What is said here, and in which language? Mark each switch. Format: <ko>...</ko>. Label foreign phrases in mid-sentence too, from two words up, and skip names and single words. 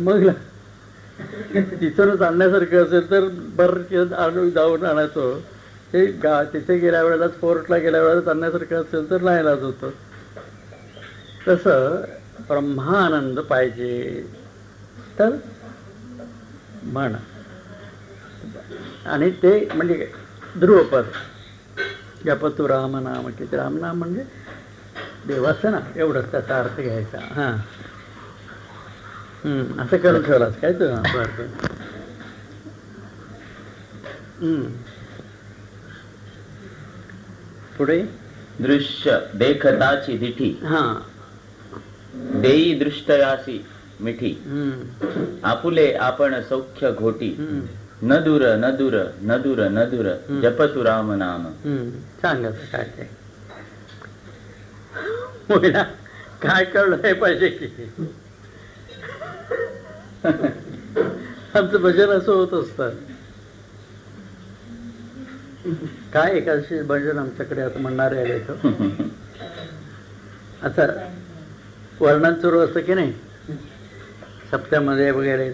<mr>मग तिथूनच आणण्यासारखं असेल तर बरं जाऊन आणायचो. ते तिथे गेल्या वेळेला स्पोर्टला गेल्या वेळेला आणण्यासारखं असेल तर नाही लाज होतं. तसं ब्रह्मानंद पाहिजे तर म्हण. आणि ते म्हणजे ध्रुवपद जपतु राम नाम किती. रामनाम म्हणजे देवाचं ना एवढंच त्याचा अर्थ घ्यायचा. हां असं करून ठेवलास काय तू? बरं पुढे दृश्य देखताची दिठी हां देई दृष्टयासी मिठी आपुले आपण सौख्य घोटी न दूर न दूर न दूर न दूर जपतु राम नाम. सांगा काय ते मुलीला काय कळलं पाहिजे की आमचं भजन असं होत असतं. काय एकादशी भजन आमच्याकडे आता म्हणणारे आले आता वर्णन सुरू असतं की नाही सप्त्यामध्ये वगैरे.</mr>